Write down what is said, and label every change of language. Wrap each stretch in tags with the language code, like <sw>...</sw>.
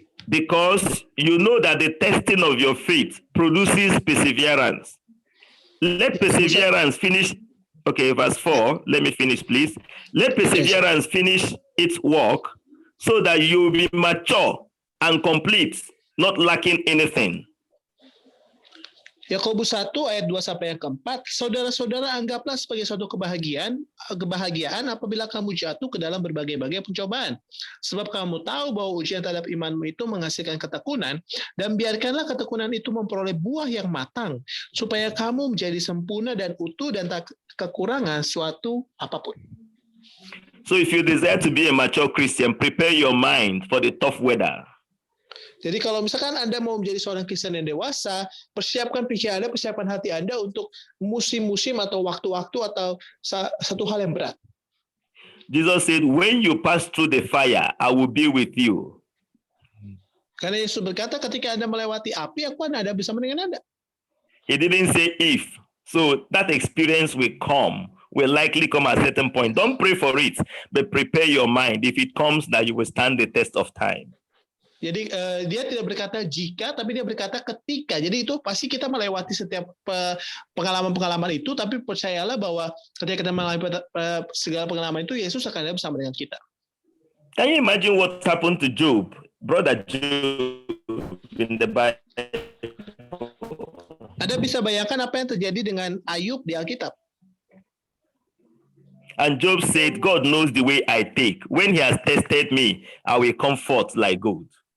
<en>because you know that the testing of your faith produces perseverance. Let perseverance finish. Okay, verse 4. Let me finish, please. Let perseverance finish its work so that you will be mature and complete, not lacking anything.</en> <id>Yakobus 1 ayat 2 sampai yang keempat, saudara-saudara anggaplah sebagai suatu kebahagiaan apabila kamu jatuh ke dalam berbagai-bagai pencobaan. Sebab kamu tahu bahwa ujian terhadap imanmu itu menghasilkan ketekunan, dan biarkanlah ketekunan itu memperoleh buah yang matang, supaya kamu menjadi sempurna dan utuh dan tak kekurangan suatu apapun.</id> <en>So if you desire to be a mature Christian, prepare your mind for the tough weather.</en> <id>Jadi kalau misalkan Anda mau menjadi seorang Kristen yang dewasa, persiapkan pikiran Anda, persiapkan hati Anda untuk musim-musim atau waktu-waktu atau satu hal yang berat.</id> <en>Jesus said, when you pass through the fire, I will be with you.</en> <id>Karena Yesus berkata, ketika Anda melewati api, aku akan ada bersama dengan Anda.</id> <en>He didn't say if. So that experience will likely come at a certain point. Don't pray for it, but prepare your mind. If it comes, that you will stand the test of time.</en> <id>Jadi dia tidak berkata jika, tapi dia berkata ketika. Jadi itu pasti kita melewati setiap pengalaman-pengalaman itu, tapi percayalah bahwa ketika kita melewati segala pengalaman itu, Yesus akan ada bersama dengan kita.</id> <en>Can you imagine what happened to Job, brother Job in the Bible?</en> <id>Anda bisa bayangkan apa yang terjadi dengan Ayub di Alkitab.</id> <en>And Job said, God knows the way I take. When he has tested me, I will come forth like gold.</en>